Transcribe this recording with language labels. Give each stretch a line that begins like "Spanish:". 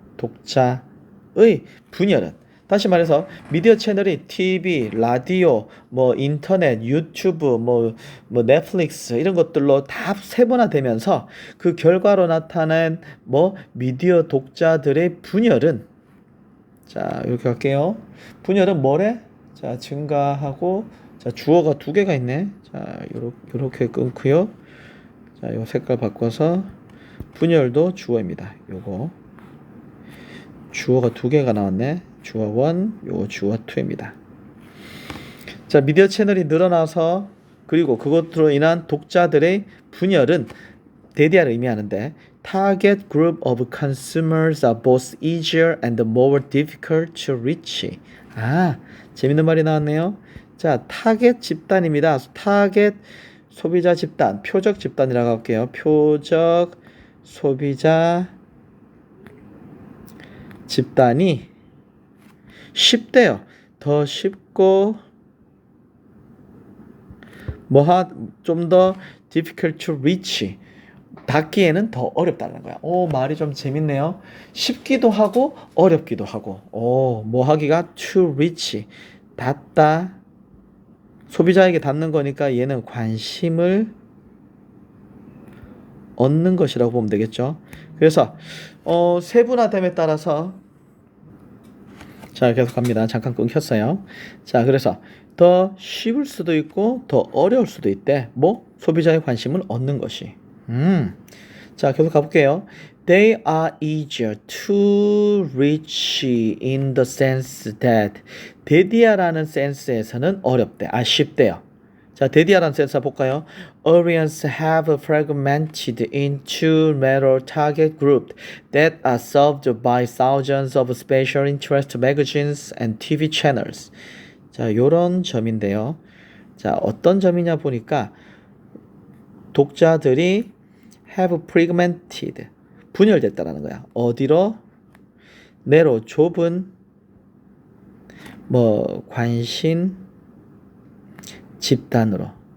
Korean: 독자의 분열은 다시 말해서 미디어 채널이 TV, 라디오, 뭐 인터넷, 유튜브, 뭐 넷플릭스 이런 것들로 다 세분화되면서 그 결과로 나타난 뭐 미디어 독자들의 분열은 자, 이렇게 갈게요. 분열은 뭐래? 자, 증가하고 자, 주어가 두 개가 있네. 자, 요렇게 끊고요. 자, 요 색깔 바꿔서 분열도 주어입니다. 요거 주어가 두 개가 나왔네. 주어 1, 요거 주어 2입니다. 자, 미디어 채널이 늘어나서 그리고 그것으로 인한 독자들의 분열은 데디아를 의미하는데
English: target group of consumers are both easier and more difficult to reach.
Korean: 아, 재밌는 말이 나왔네요. 자, 타겟 집단입니다. 타겟 소비자 집단, 표적 집단이라고 할게요. 표적 소비자 집단이 쉽대요. 더 쉽고 좀 더
English: difficult to reach
Korean: 닿기에는 더 어렵다는 거야. 오, 말이 좀 재밌네요. 쉽기도 하고 어렵기도 하고. 오, 뭐 하기가 to reach 닿다 소비자에게 닿는 거니까 얘는 관심을 얻는 것이라고 보면 되겠죠. 그래서 세분화됨에 따라서 자, 계속 갑니다. 잠깐 끊겼어요. 자, 그래서 더 쉬울 수도 있고 더 어려울 수도 있대. 뭐? 소비자의 관심을 얻는 것이. 자, 계속 가볼게요.
English: They are easier to reach in the sense that
Korean: 데디아라는 센스에서는 어렵대. 쉽대요. 자, 데디아라는 센스 볼까요?
English: Audience have fragmented into narrow target groups that are served by thousands of special interest magazines and TV channels.
Korean: 자, 요런 점인데요. 자, 어떤 점이냐 보니까 독자들이
English: have fragmented
Korean: 분열됐다라는 거야. 어디로? narrow 좁은 관심 집단으로